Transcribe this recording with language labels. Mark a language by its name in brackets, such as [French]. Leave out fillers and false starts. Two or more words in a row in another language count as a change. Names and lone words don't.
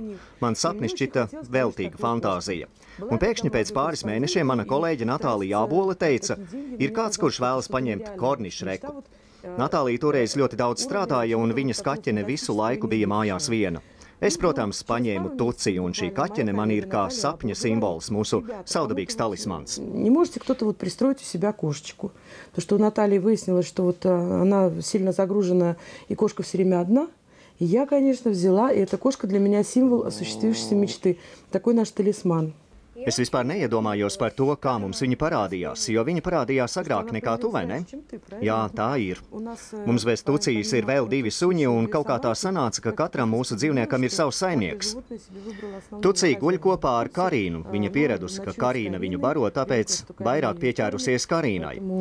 [Latvian] Man sapnis šķita veltīga fantāzija. Un pēkšņi pēc pāris mēnešiem mana kolēģe Natālija Ābola teica, ir kāds, kurš vēlas paņemt Korniša Reku. Natālija toreiz ļoti daudz strādāja, un viņas kaķene visu laiku bija mājās viena. Es, protams, paņēmu Tuciju, un šī kaķene man ir kā sapņa simbols, mūsu saudabīgs talismans. [Russian] Не можете кто-то пристроить у себя кошечку? Потому что у Натальи выяснилось, что она сильно загружена, и кошка все время одна. И я, конечно, взяла, и эта кошка для меня символ осуществившейся мечты. Такой наш талисман. [Latvian] Es vispār neiedomājos par to, kā mums viņa parādījās, jo viņa parādījās agrāk nekā tu, vai ne? Jā, tā ir. Mums bez Tucijas ir vēl 2 suņi, un kaut kā tā sanāca, ka katram mūsu dzīvniekam ir savs saimnieks. Tucija guļ kopā ar Karīnu. Viņa pieradusi, ka Karīna viņu baro, tāpēc vairāk pieķērusies Karīnai.